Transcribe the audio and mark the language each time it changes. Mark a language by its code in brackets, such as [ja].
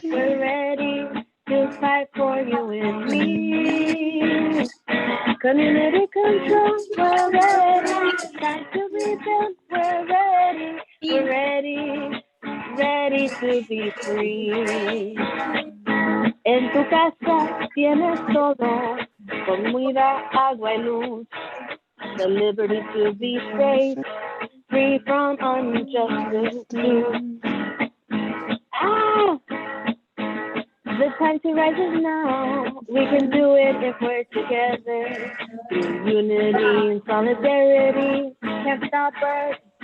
[en] We're ready to fight for you and me. Community control, we're ready. Time to rebuild, we're ready. We're ready, ready to be free. [es] En tu casa tienes todo, comida, agua y luz. [en] The liberty to be safe, free from unjust rule. The time to rise is now. We can do it if we're together. Through unity and solidarity, can't stop us.